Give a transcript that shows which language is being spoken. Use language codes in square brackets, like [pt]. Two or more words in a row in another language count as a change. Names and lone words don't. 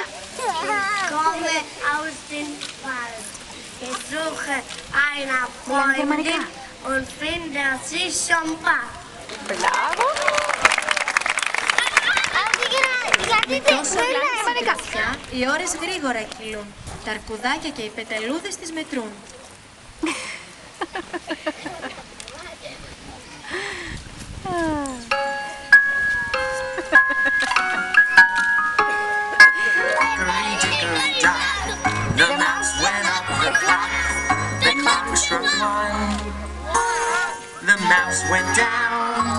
[de] Ich komme aus dem Wald. Ich suche eine Freundin und finde sie schon bald. [el] Μπράβο! Οι ώρες γρήγορα κυλούν. Τα αρκουδάκια και οι πεταλούδες τις μετρούν. [en] The mouse went up the clock. The clock struck one. The mouse went down.